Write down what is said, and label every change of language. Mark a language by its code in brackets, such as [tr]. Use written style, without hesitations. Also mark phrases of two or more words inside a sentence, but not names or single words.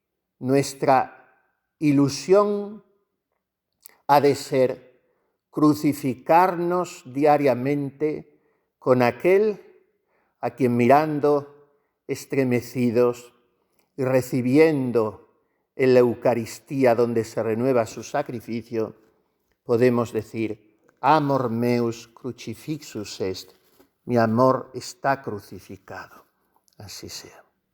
[es] nuestra ilusión ha de ser crucificarnos diariamente con aquel a quien mirando estremecidos y recibiendo en la Eucaristía donde se renueva su sacrificio, podemos decir, [la] amor meus crucifixus est, [es] mi amor está crucificado. Así sea.